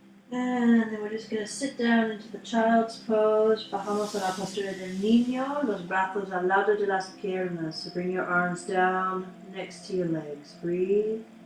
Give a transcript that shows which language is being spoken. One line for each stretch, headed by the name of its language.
English: And then we're just going to sit down into the child's pose.
Spanish: Bajamos a la postura del niño, los brazos al lado de las piernas.
English: So bring your arms down next to your legs. Breathe.